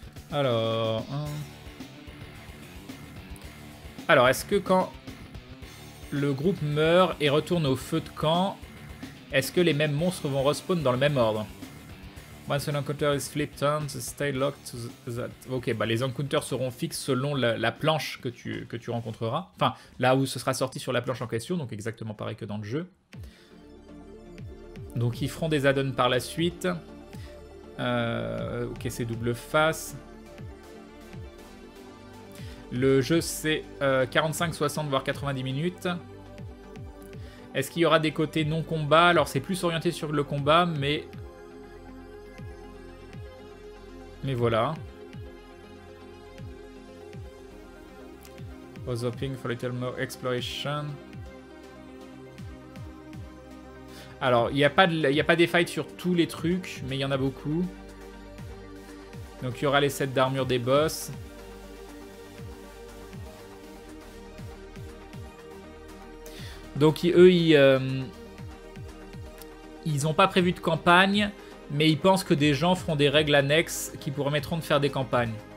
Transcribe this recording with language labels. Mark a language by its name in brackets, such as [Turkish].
[French] Alors, est-ce que quand le groupe meurt et retourne au feu de camp, est-ce que les mêmes monstres vont respawn dans le même ordre? [English] Once an encounter is flipped on, stay locked to that. [French] Ok, bah les encounters seront fixes selon la planche que tu rencontreras. Enfin, là où ce sera sorti sur la planche en question, donc exactement pareil que dans le jeu. Donc ils feront des add-ons par la suite. Ok, c'est double face. Le jeu, c'est 45, 60, voire 90 minutes. Est-ce qu'il y aura des côtés non-combat? Alors, c'est plus orienté sur le combat, mais voilà. [English] Was hoping for a little more exploration. [French] Alors, il n'y a pas des fights sur tous les trucs, mais il y en a beaucoup. Donc, il y aura les sets d'armure des boss. Donc, eux, ils n'ont pas prévu de campagne, mais ils pensent que des gens feront des règles annexes qui permettront de faire des campagnes.